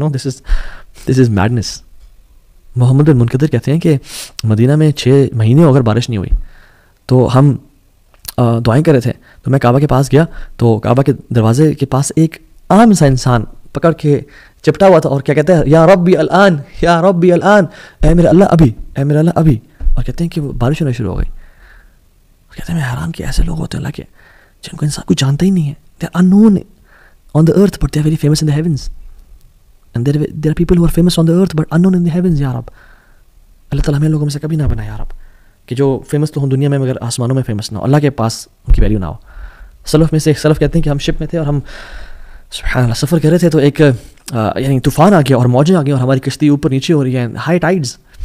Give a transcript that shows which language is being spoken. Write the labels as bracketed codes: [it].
[en] No, this is madness. [ur] محمد بن منقدر کہتے ہیں کہ مدینہ میں 6 مہینے اگر بارش نہیں ہوئی تو ہم دعائیں کر رہے تھے، تو میں کعبہ کے پاس گیا تو کعبہ کے دروازے کے پاس ایک عام سا انسان پکڑ کے چپٹا ہوا تھا اور کیا کہتا ہے، [ar] یا ربی الان، یا ربی الان، [ur] اے میرے اللہ ابھی، اے میرے اللہ ابھی. اور کہتے ہیں کہ وہ بارش ہونا شروع ہو گئی. کہتے ہیں میں حیران کہ ایسے لوگ ہوتے ہیں اللہ کے جن کو انسان کو جانتا ہی نہیں ہے. [en] They are unknown on the earth but they are very famous in the heavens, and there are people who are famous on the earth but unknown in the heavens. [ur] یا رب اللہ تعالیٰ ہمیں لوگوں میں سے کبھی نہ بنا یا رب کہ جو فیمس تو ہوں دنیا میں مگر آسمانوں میں فیمس نہ ہو، اللہ کے پاس ان کی ویلیو نہ ہو. سلف میں سے ایک سلف کہتے ہیں کہ ہم شپ میں تھے اور ہم سبحان اللہ سفر کر رہے تھے تو ایک یعنی طوفان آ گیا اور موجیں آ گئی اور ہماری کشتی اوپر نیچے ہو رہی ہے، ہائی ٹائڈز.